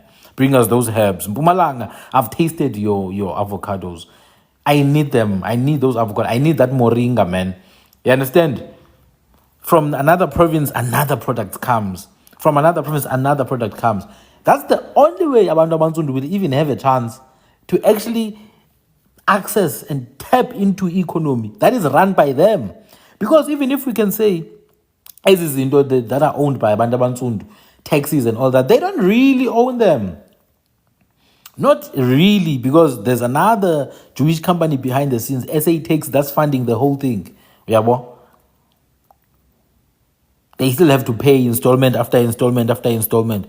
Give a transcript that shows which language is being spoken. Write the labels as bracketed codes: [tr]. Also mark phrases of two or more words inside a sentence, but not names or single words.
[en] Bring us those herbs. Mpumalanga, I've tasted your avocados. I need them. I need those avocados. I need that moringa, man. You understand? From another province, another product comes. From another province, another product comes. That's the only way [zu] abantu abansundu [en] will even have a chance to actually access and tap into economy that is run by them. Because even if we can say, as is that are owned by [zu] abantu abansundu, [en] taxis and all that, they don't really own them. Not really, because there's another Jewish company behind the scenes, SA Tax, that's funding the whole thing. [zu] Yabo? [en] They still have to pay installment after installment after installment.